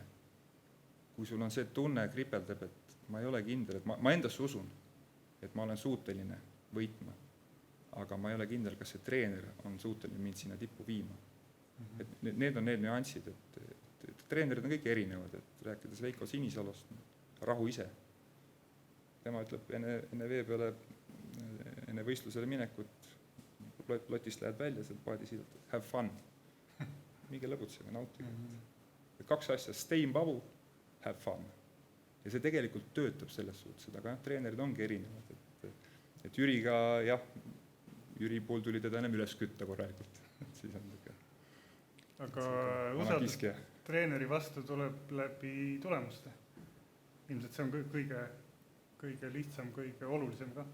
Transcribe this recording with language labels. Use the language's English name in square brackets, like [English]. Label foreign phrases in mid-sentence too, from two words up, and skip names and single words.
[Estonian] Kui sul on see tunne kripeldab, et ma ei ole kindel, et ma endasse usun, et ma olen suuteline võitma, aga ma ei ole kindel, kas see treener on suuteline mind sinna tippu viima. Et need on need nüansid, et treenerid on kõik erinevad, et rääkides Veiko Sinisalost, Rahu ise. Tema ütleb enne vee peale, enne võistlusele minekut, lotist lähed välja, seal paadis [English] have fun. [Estonian] Minge lõbutsega, nautige. 2 asja, [English] stay in babu, have fun. [Estonian] Ja see tegelikult töötab selles suhtes, aga treenerid ongi erinevad. Et Jüriga, jah, Jüri pool tuli teda enam üles kütta korralikult. Siis on aga usaldus treeneri vastu tuleb läbi tulemuste. Ilmselt see on kõige lihtsam, kõige olulisem ka.